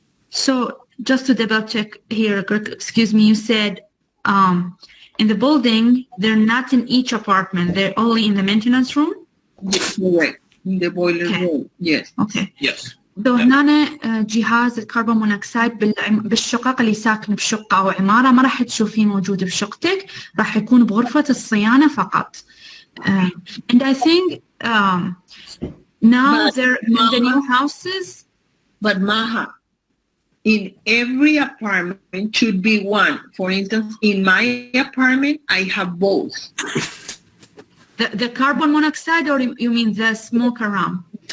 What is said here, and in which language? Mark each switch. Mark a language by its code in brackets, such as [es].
[en] So just to double check here, Greg, excuse me, you said in the building, they're not in each apartment. They're only in the maintenance room. Correct. In the boiler room. Yes. Okay. Yes. [ar] هنا جهاز الكربون مونوكسيد بالشقق اللي ساكن بشقة أو عمارة ما راح تشوفيه موجود بشقتك، راح يكون بغرفة الصيانة فقط. [en] And I think now they're in the new houses. But Maha, in every apartment should be one. For instance, in my apartment, I have both. The carbon monoxide, or you mean the smoke alarm?